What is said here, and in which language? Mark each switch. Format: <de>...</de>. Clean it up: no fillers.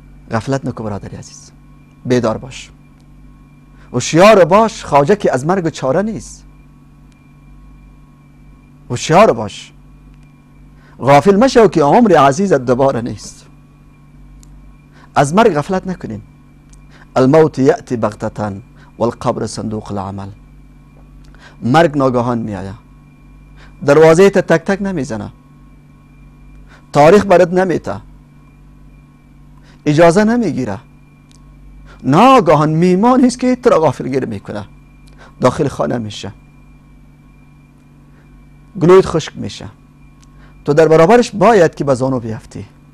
<fa>غفلت نکن برادری عزیز، بیدار باش، هوشیار باش، خواجه که از مرگ چاره نیست. هوشیار باش، غافل مشو که عمر عزیزت دوباره نیست. از مرگ غفلت نکنیم.</fa> <ar>الموت یأتی بغتة والقبر صندوق العمل.</ar> <fa>مرگ ناگهان می آید، دروازه تا تک تک نمیزنه، تاریخ برات نمیته، اجازه نمیگیره، ناگهان میمان است که تو را غافلگیر میکنه، داخل خانه میشه، گلویت خشک میشه، تو در برابرش باید که به زانو بیفتی.</fa>